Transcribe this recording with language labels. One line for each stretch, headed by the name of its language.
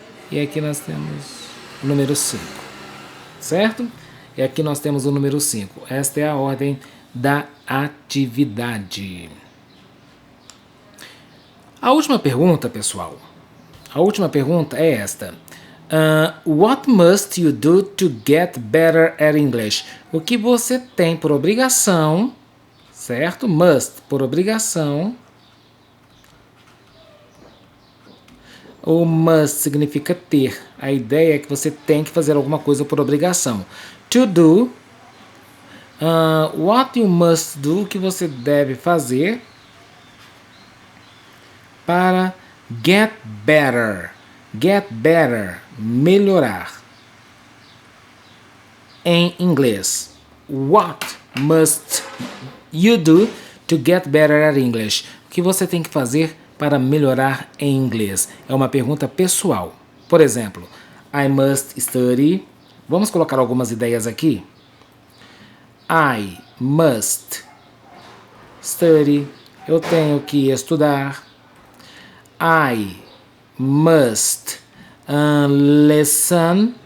Portuguese: E aqui nós temos o número 5. Certo? E aqui nós temos o número 5. Esta é a ordem da atividade. A última pergunta, pessoal. A última pergunta é esta.
English: What must you do to get better at English?
Portuguese: O que você tem por obrigação, certo? Must, por obrigação. O must significa ter. A ideia é que você tem que fazer alguma coisa por obrigação. To do. What you must do, o que você deve fazer para get better. Get better, melhorar. Em inglês.
English: What must you do to get better at English?
Portuguese: O que você tem que fazer para melhorar em inglês? É uma pergunta pessoal. Por exemplo, I must study. Vamos colocar algumas ideias aqui.
English: I must study.
Portuguese: Eu tenho que estudar. I must listen.